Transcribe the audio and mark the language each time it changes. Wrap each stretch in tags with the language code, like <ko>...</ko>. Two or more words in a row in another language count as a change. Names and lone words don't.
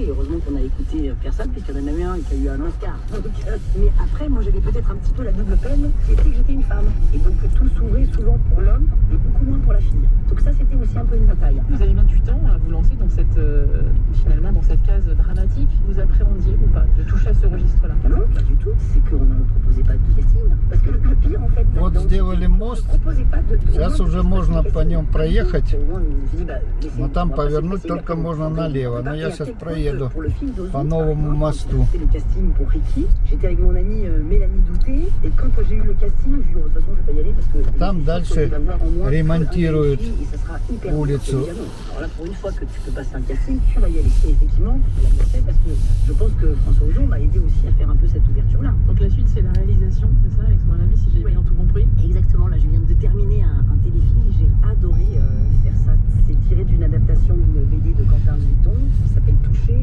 <fr>Et heureusement qu'on a écouté personne puisqu'il y en a même un qui a eu un Oscar. Mais après, moi j'avais peut-être un petit peu la double peine, qui était que j'étais une femme. Et donc tout s'ouvrait souvent pour l'homme et beaucoup moins pour la fille. Donc ça c'était aussi un peu une bataille. Vous avez 28 ans à vous lancer dans cette, finalement dans cette case dramatique. Vous appréhendiez ou pas de toucher à ce registre-là? Non, pas du tout. C'est qu'on ne me proposait pas de casting. Parce que le pire en fait...</fr> <ru>Вот сделали мост. Сейчас уже можно по нем проехать. Но там повернуть только можно налево. Но я сейчас проеду по новому мосту.</ru> <fr>J'étais avec mon amie Mélanie Douté, et quand j'ai eu le casting, je lui ai dit de toute façon je vais pas y aller parce que</fr> <ru>там дальше ремонтируют улицу.</ru> <fr>Alors là pour une fois que tu peux passer un casting, tu vas y aller. Et effectivement, je l'ai bien fait parce que je pense que François Ozon m'a aidé aussi à faire un peu cette ouverture-là. Donc la suite c'est la réalisation, c'est ça, avec mon ami, si j'ai bien tout compris? Exactement, là je viens de terminer un téléfilm, j'ai adoré faire ça. C'est tiré d'une adaptation d'une BD de Quentin Vuitton qui s'appelle Toucher.</fr>